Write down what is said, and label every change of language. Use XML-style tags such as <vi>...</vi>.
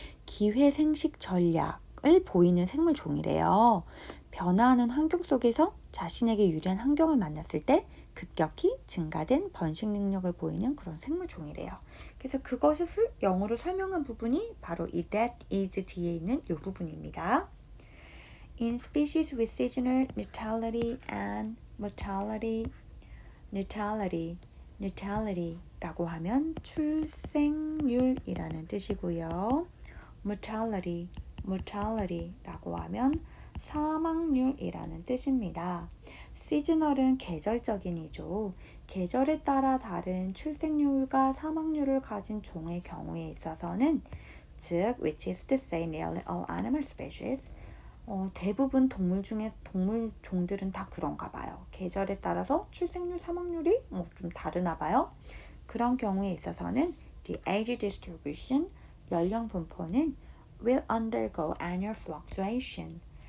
<ko>기회생식 전략을 보이는 생물종이래요. 변화하는 환경 속에서 자신에게 유리한 환경을 만났을 때 급격히 증가된 번식 능력을 보이는 그런 생물종이래요. 그래서 그것을 영어로 설명한 부분이 바로 이 that is 뒤에 있는 이 부분입니다.</ko> <en>In species with seasonal natality and mortality,</en> <ko>나탈리티라고 하면 출생률이라는 뜻이고요. mortality라고 하면 사망률이라는 뜻입니다. 시즈널은 계절적인이죠. 계절에 따라 다른 출생률과 사망률을 가진 종의 경우에 있어서는 즉,</ko> <en>which is to say nearly all animal species,</en> <ko>대부분 동물 종들은 다 그런가 봐요. 계절에 따라서 출생률, 사망률이 좀 다르나 봐요. 그런 경우에 있어서는</ko> <en>the age distribution,</en> <ko>연령 분포는</ko> <en>will undergo annual fluctuation.</en>